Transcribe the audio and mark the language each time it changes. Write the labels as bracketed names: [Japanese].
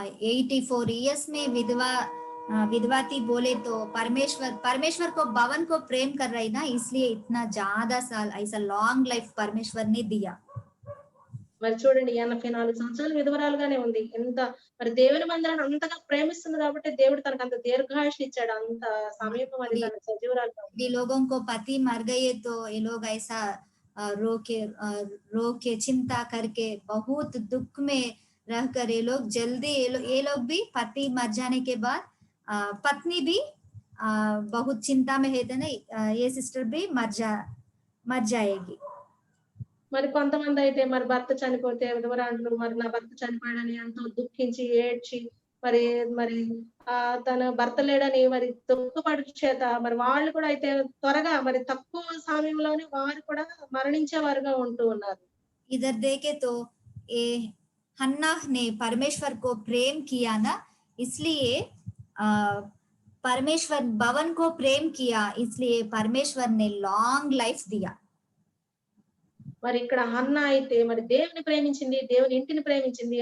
[Hindi] 84 years में विधवा थी, बोले तो परमेश्वर को भवन को प्रेम कर रही ना, इसलिए इतना ज्यादा साल ऐसा लॉन्ग लाइफ परमेश्वर ने दिया। [Telugu] మరి చూడండి 84 సంవత్సరాలు విధవరాలుగానే ఉంది. ఎంత మరి దేవుని మందిరాన్ని అంతగా ప్రేమిస్తుంది కాబట్టి దేవుడు తనకంత దీర్ఘాయుష్నిచ్చాడు. అంత సమయం మరి [Hindi] अभी [Telugu] తను సజీవురాలుగా ఉంది. [Hindi] अभी लोगों को पति मर गए तो ये लोग ऐसा रो के चिंता करके बहुत दुख में रहकर ये लोग भी पति मर जाने के बाद पत्नी भी बहुत चिंता में है तो नहीं ये सिस्टर भी मर जाएगी। [Telugu] మరి కొంతమందయితే మరి భర్త చనిపోతే విధవరాండ్లు మరి నా భర్త చనిపోయాడని ఎంతో దుఃఖించి, ఏడ్చి మరి మరి తన భర్త లేడని మరి దుఃఖపడుట చేత మరి వాళ్ళు కూడా అయితే త్వరగా మరి తక్కువ సమయంలోనే వారు కూడా మరణించేవారుగా ఉంటూ ఉన్నారు. [Hindi] इधर देखे तो ये हन्ना ने परमेश्वर को प्रेम किया ना, इसलिए परमेश्वर भवन को प्रेम किया, इसलिए परमेश्वर ने लॉन्ग लाइफ दिया। [Telugu] మరి ఇక్కడ హన్నా అయితే మరి దేవుని ప్రేమించింది, దేవుని ఇంటిని ప్రేమించింది.